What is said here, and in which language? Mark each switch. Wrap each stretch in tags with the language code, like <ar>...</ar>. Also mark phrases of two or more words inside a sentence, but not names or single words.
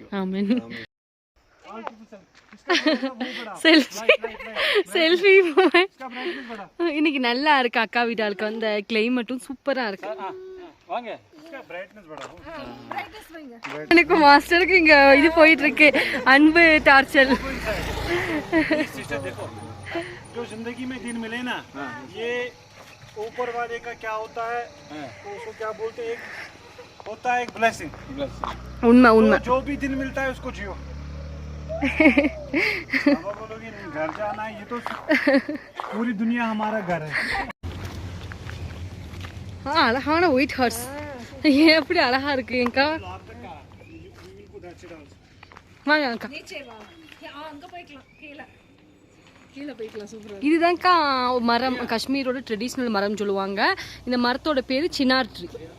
<ta>ஆமென். செல்ஃபி இன்னைக்கு நல்லா இருக்கு. அக்கா வீட்டாளுக்கு அந்த கிளைமேட்டும் சூப்பரா இருக்கு. வாங்க. எனக்கு மாஸ்டருக்கு இங்க இது போயிட்டு இருக்கு, அன்பு டார்ச்சல்.</ta> <hi>जो जिंदगी में दिन मिले ना, ये ऊपर वाले का क्या होता है, तो उसको क्या बोलते हैं, होता है एक ब्लेसिंग। उनमें उनमें तो जो भी दिन मिलता है उसको जियो। अब बोलोगे नहीं घर जाना है, ये तो पूरी दुनिया हमारा घर है।</hi> <ta>हाँ அழகான</ta> <en>white horse</en> <ta>எப்படி அழகா இருக்கு எங்கா. வாங்க அக்கா. இதுதான்க்கா மரம், காஷ்மீரோட ட்ரெடிஷ்னல் மரம் சொல்லுவாங்க. இந்த மரத்தோட பேரு சினார் ட்ரீ.</ta>